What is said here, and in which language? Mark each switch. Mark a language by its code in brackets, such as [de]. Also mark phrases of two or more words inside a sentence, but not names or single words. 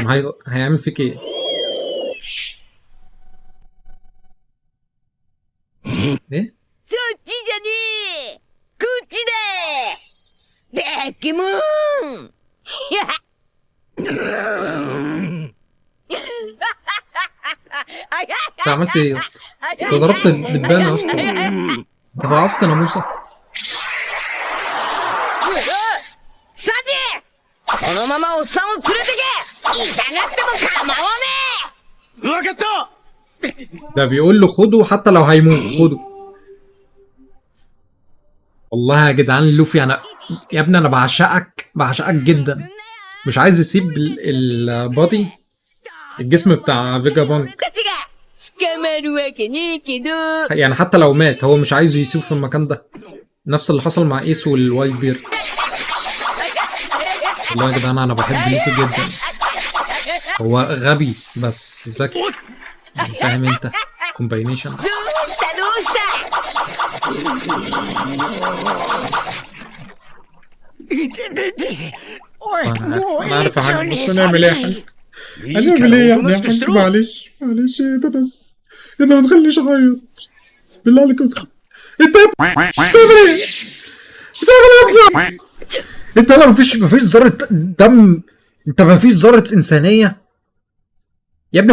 [ar] هيعمل فيك ايه؟ ايه؟ [ja] そっちじゃねえ、こっちだ。ベッキムーン。 [ar] انت عملت ايه يا اسطى؟ انت ضربت الدبانة يا اسطى. انت فعصت ناموسة. [ja] サンジ、そのままおっさんを連れてけ。痛がっても構わねえ。わかった。 [ar] ده بيقول له خده حتى لو هيموت خده. والله يا جدعان لوفي انا يا ابني انا بعشقك جدا. مش عايز يسيب البادي الجسم بتاع فيجا بانك [ja] たちが捕まるわけねえけど。 [ar] يعني حتى لو مات هو مش عايزه يسيبه في المكان ده. نفس اللي حصل مع ايس والوايت بير. والله يا جدعان انا بحب لوفي جدا. هو غبي بس ذكي، يعني فاهم انت كومباينيشن. [ja] どうした。おい、もう [ar] انا عارف يا [ja] 一緒 [ar] حاج [ja] に [ar] بس نعمل ايه يا حاج؟ [ja] いいから [ar] هنعمل ايه يا [ja] おと [ar] ابني [ja] な [ar] يا [ja] しくして [ar] حاج؟ [ja] ろ。 [ar] معلش ايه ده بس. انت ما تخلينيش اعيط بالله عليك. انت بتعمل ايه؟ بتعمل ايه يا ابني؟ انت لا مفيش ذره دم، انت مفيش ذره انسانيه يا ابني.